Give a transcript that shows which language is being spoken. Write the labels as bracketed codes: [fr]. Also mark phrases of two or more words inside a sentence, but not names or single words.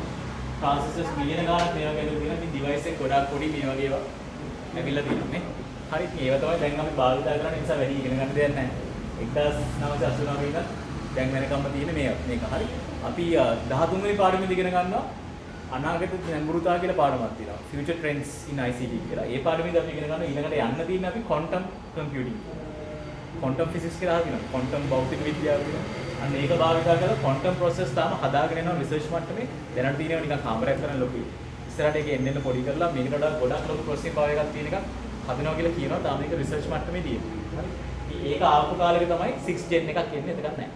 [si] ට්‍රාන්සිස්ටර්ස් මිලියන ගාණක් මේවා ගැලුවා තියෙනවා. ඉතින් ඩිවයිස් එක ගොඩාක් පොඩි මේ වගේ ඒවා ඇවිල්ලා තියෙනවා නේ. හරි. ඒවා තමයි දැන් අපි භාවිත කරන නිසා වැඩි ඉගෙන ගන්න දෙයක් නැහැ. 1989 ඉඳන් දැන් වෙනකම්ම තියෙන මේක හරි. අපි 13 වෙනි පාඩමේදී ඉගෙන ගන්නවා අනාගත නැඹුරුතා කියලා පාඩමක් තියෙනවා. [en] Future Trends in ICT [si] කියලා. ඒ පාඩමේදී අපි ඉගෙන ගන්නවා ඊළඟට යන්න තියෙන අපි [en] quantum computing. quantum physics [si] කියලා අහනවා. quantum භෞතික විද්‍යාව කියලා. අන්න ඒක භාවිත කරලා [en] quantum process [si] තාම හදාගෙන යනවා රිසර්ච් මට්ටමේ. දැනට තියෙනවා නිකන් කාමරයක් කරන ලොකුයි. ඉස්සරහට ඒක එන්න පොඩි කරලා මේකට වඩා ගොඩක් ලොකු [en] processing power [si] එකක් තියෙන එකක් හදනවා කියලා කියනවා. තාම ඒක රිසර්ච් මට්ටමේ තියෙනවා. හරි. ඒක ආපු කාලෙක තමයි 6 gen එකක් එන්නේ එතකත් නැහැ.